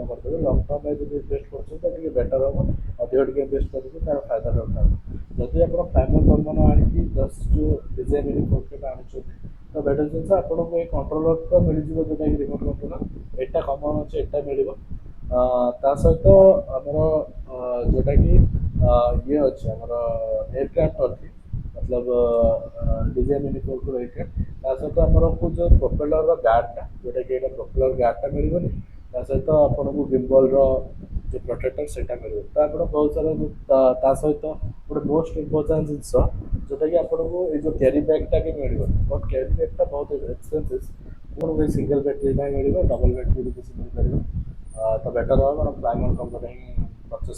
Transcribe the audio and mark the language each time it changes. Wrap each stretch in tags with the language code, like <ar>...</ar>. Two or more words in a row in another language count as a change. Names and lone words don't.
<or>କରିଦେବେ</or> <en>long term</en> <or>ପାଇଁ ଯଦି ଇନଭେଷ୍ଟ କରୁଛନ୍ତି ତ ଟିକେ ବେଟର ହେବ ଅଧିକ ଟିକେ ଇନଭେଷ୍ଟ କରିକି ତାର ଫାଇଦାଟା ଉଠାନ୍ତୁ ଯଦି ଆପଣ ପ୍ରାଇମର କମ୍ପୋ ନ ଆଣିକି ଜଷ୍ଟ DJI ମିନି 4Kଟା ଆଣୁଛନ୍ତି ତ ବେଟର ଜିନିଷ ଆପଣଙ୍କୁ ଏଇ କଣ୍ଟ୍ରୋଲର ତ ମିଳିଯିବ ଯେଉଁଟାକି</or> <en>remote controller</en> <or>ଏଇଟା କମନ୍ ଅଛି ଏଇଟା ମିଳିବ ତା ସହିତ ଆମର ଯେଉଁଟାକି ଇଏ ଅଛି ଆମର ଏୟାରକ୍ରାଫ୍ଟ ଅଛି मतलब DJI मिनी 4K एयरक्राफ्ट ତା ସହିତ ଆମକୁ ଯେଉଁ ପ୍ରୋପେଲରର ଗାର୍ଡ଼ଟା ଯେଉଁଟାକି ଏଇଟା</or> <en>propeller guard</en> <or>ମିଳିବନି ତା ସହିତ ଆପଣଙ୍କୁ ଗିମ୍ବଲର ଯେଉଁ ପ୍ରୋଟେକ୍ଟର ସେଇଟା ମିଳିବ ତ ଆପଣ ବହୁତ ସାରା ତା ସହିତ ଗୋଟେ</or> <en>most important</en> <or>ଜିନିଷ ଯେଉଁଟାକି ଆପଣଙ୍କୁ ଏଇ ଯେଉଁ</or> <en>carry bag</en> <or>ବି ମିଳିବନି</or> <en>but carry bag</en> <or>ବହୁତ ଏକ୍ସପେନ୍ସିଭ୍ ଆପଣଙ୍କୁ ଏଇ</or> <en>single battery</en> <or>ପାଇଁ ମିଳିବ</or> <en>double battery</en> <or>ବି କିଛି ମିଳିପାରିବ ତ ବେଟର ହେବ ଆପଣ ପ୍ରାଇମର କମ୍ପୋଟା ହିଁ ପରଚେସ୍</or>